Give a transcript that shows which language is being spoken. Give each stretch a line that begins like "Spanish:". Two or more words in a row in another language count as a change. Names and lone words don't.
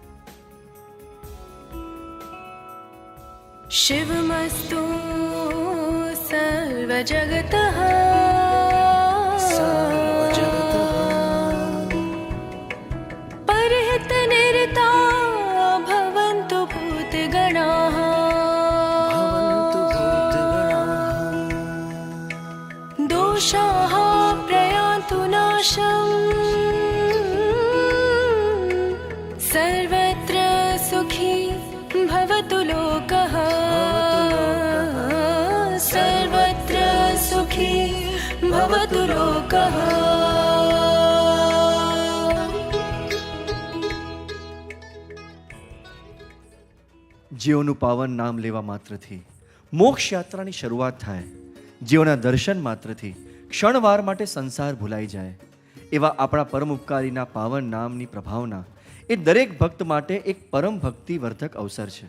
Sanskrit: शिवमस्तु सर्वजगतः परहितनिरता भवन्तु भूतगणाः दोषाः प्रयान्तु नाशम् सर्वत्र सुखी भवतु लोकः सर्वत्र सुखी भवतु लोकः
Gujarati: જેઓનું પાવન નામ લેવા માત્રથી મોક્ષ યાત્રાની શરૂઆત થાય, જેઓના દર્શન માત્રથી ક્ષણવાર માટે સંસાર ભૂલાઈ જાય, એવા આપણા પરમ ઉપકારીના પાવન નામની પ્રભાવના એ દરેક ભક્ત માટે એક પરમ ભક્તિવર્ધક અવસર છે.